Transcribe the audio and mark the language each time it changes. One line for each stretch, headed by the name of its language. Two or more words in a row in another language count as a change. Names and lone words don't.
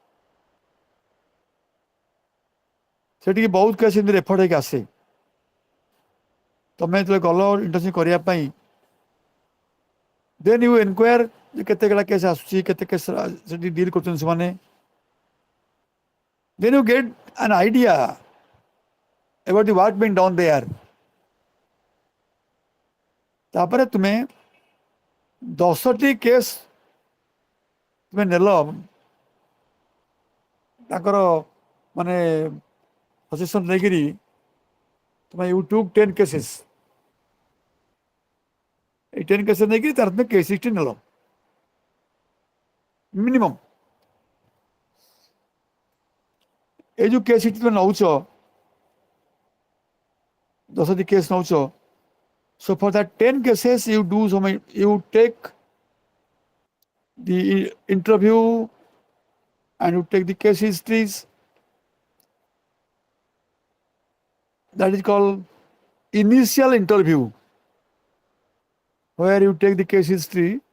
Odia: ସେଠିକି ବହୁତ କେସ୍ ଏମିତି ରେଫର୍ଡ ହେଇକି ଆସେ ତମେ ଯେତେବେଳେ ଗଲ ଇଣ୍ଟର୍ନସିପ୍ କରିବା ପାଇଁ
English: then you enquire
Odia: ଯେ କେତେ ଗୁଡ଼ା କେସ୍ ଆସୁଛି କେତେ କେସ୍ ସେଠି ଡିଲ୍ କରୁଛନ୍ତି ସେମାନେ
English: then you get an idea about the work being done there
Odia: ତାପରେ ତୁମେ 10ଟି କେସ୍ ତୁମେ ନେଲ ତାଙ୍କର ମାନେ ସଜେସନ୍ ନେଇକିରି ତୁମେ
English: you took 10 cases,
Odia: এই 10 cases ନେଇକିରି ତାର ତୁମେ
English: case history
Odia: ନେଲ ମିନିମମ୍। এই ଯେଉଁ
English: case history
Odia: ତୁମେ ନେଉଛ 10ଟି କେସ୍ ନେଉଛ,
English: so for that 10 cases you do some, you take the interview and you take the case histories. That is called initial interview, where you take the case history.